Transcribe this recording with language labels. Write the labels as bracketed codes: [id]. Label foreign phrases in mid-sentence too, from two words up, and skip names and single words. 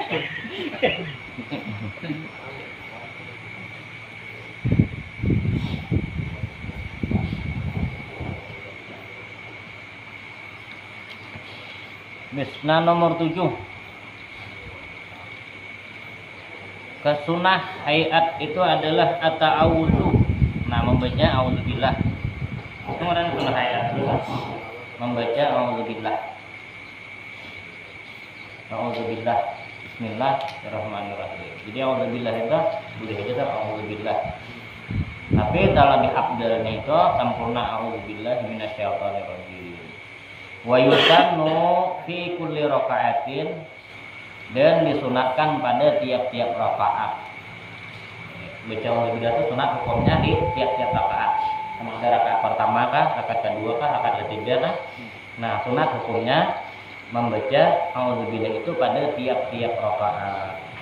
[id] Nah nomor 7 kesunah hayat itu adalah at-ta'awudzu. Nah membaca auzubillah itu orang sunnah hayat membaca [ar] أعوذ بالله بسم الله الرحمن الرحيم. [id] Jadi auzubillah itu boleh aja auzubillah tapi dalam abdalnya itu sempurna [ar] أعوذ بالله من الشيطان الرجيم. ويسن في كل ركعة [id] dan disunatkan pada tiap-tiap rakaat. Baca auzubillah itu sunat hukumnya di tiap-tiap rakaat. Sama ada rakaat pertama kah, rakaat kedua kah, rakaat ketiga kah? Nah, sunat hukumnya membaca auzubillah itu pada tiap-tiap rakaat.